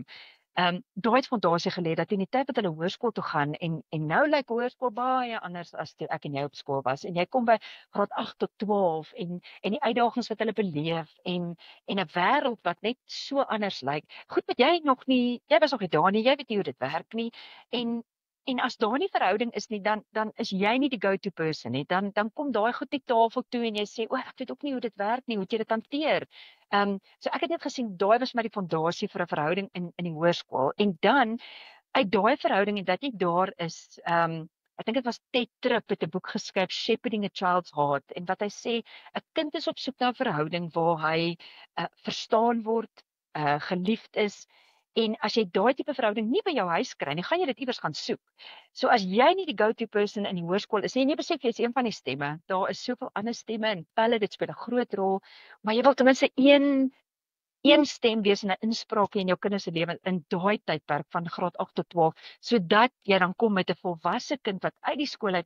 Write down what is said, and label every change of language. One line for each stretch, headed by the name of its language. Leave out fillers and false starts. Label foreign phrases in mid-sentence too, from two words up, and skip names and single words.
Afrikaans: Daai het fondasie gelê dat in die tyd wat hulle hoërskool toe gaan en nou lyk hoërskool baie anders as toe ek en jy op skool was en jy kom by graad 8 tot 12 en die uitdagings wat hulle beleef en 'n wêreld wat net so anders lyk. Goed, wat jy was nog nie daar nie, jy weet nie hoe dit werk nie en as daar nie verhouding is nie, dan is jy nie die
English: go-to person
Afrikaans: nie. Dan kom daai goed net tafel toe en jy sê, ek weet ook nie hoe dit werk nie, hoe jy dit hanteer. So ek het net gesien, daai was maar die fondasie vir 'n verhouding in die hoërskool. En dan, uit daai verhouding en dat jy daar is, ek dink dit was Ted Tripp het 'n boek geskryf, Shepherding a Child's Heart, en wat hy sê, 'n kind is op soek na 'n verhouding waar hy verstaan word, geliefd is. En as jy daai tipe verhouding nie by jou huis kry nie, gaan jy dit iewers gaan soek. So as jy nie die
English: go-to person
Afrikaans: in die hoërskool is nie, en jy besef jy is een van die stemme, daar is soveel ander stemme en pelle, dit speel 'n groot rol, maar jy wil ten minste een stem wees en 'n inspraak in jou kinders se lewe in daai tydperk van graad 8 tot 12, sodat jy dan kom met 'n volwasse kind wat uit die skool uit